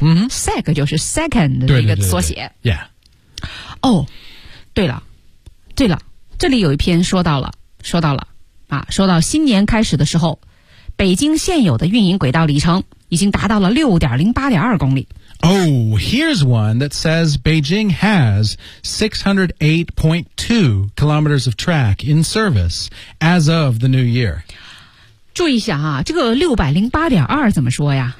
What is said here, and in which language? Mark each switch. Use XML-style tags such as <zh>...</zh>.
<zh>Mm-hmm. Sec 就是 second 的一个缩写。对对对对 yeah. 哦、oh, 对了这里有一篇说到了啊说到新年开始的时候北京现有的运营轨道里程已经达到了 6.08.2 公里。</zh> <en>Oh, here's one that says Beijing has 608.2 kilometers of track in service as of the new year.</en> <zh>注意一下啊这个 608.2 怎么说呀</zh>